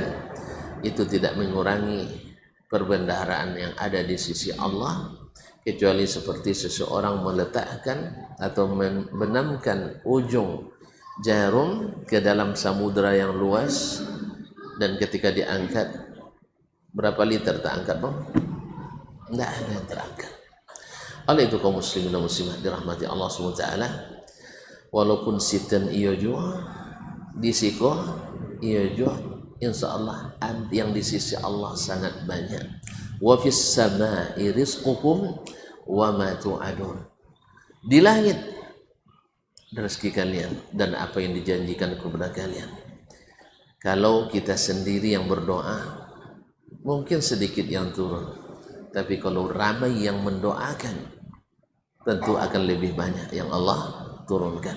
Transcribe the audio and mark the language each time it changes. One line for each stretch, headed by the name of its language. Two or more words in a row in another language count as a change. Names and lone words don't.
Indonesian: Itu tidak mengurangi perbendaharaan yang ada di sisi Allah, kecuali seperti seseorang meletakkan atau menanamkan ujung jarum ke dalam samudera yang luas, dan ketika diangkat, berapa liter tak angkat bang? Tidak ada yang terangkat. Oleh itu kaum muslimin dan muslimat dirahmati Allah SWT, walaupun
Minangkabau: sitan iyo jua disiko iyo jua,
Arabic: إن شاء الله
Indonesian: yang di sisi Allah sangat banyak.
Arabic: وفي السماء رزقكم وما توعدون.
Indonesian: Di langit rezeki kalian dan apa yang dijanjikan kepada kalian. Kalau kita sendiri yang berdoa, mungkin sedikit yang turun, tapi kalau ramai yang mendoakan, tentu akan lebih banyak yang Allah turunkan.